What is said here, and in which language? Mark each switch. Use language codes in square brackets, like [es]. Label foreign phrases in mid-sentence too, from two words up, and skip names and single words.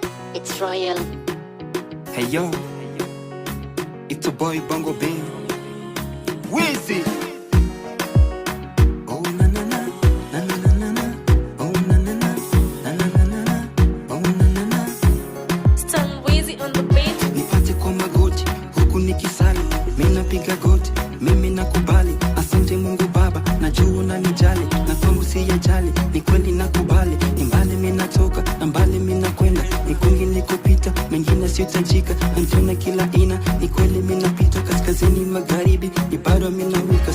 [en] It's Royal. Hey yo, it's a boy Bongo Bing. Wheezy. Oh na na na, na na na na na. Oh na na na, na na na na na. Oh na na na. Stan Wheezy on the beat. [sw] Nipate kwa magoti, huku nikisali. Mimi napiga goti, mimi nakubali. Asante Mungu Baba, najua unanijali. Na kwangu siyajali, ni kweli nakubali. Ni mbali mimi natoka, na mbali mimi nakwenda. Ni kwingi nikopita, mengine siyotajika. Namtuna kila ina, ni kweli mimi napita. Kaskazini magharibi, ni bado mimi nawika.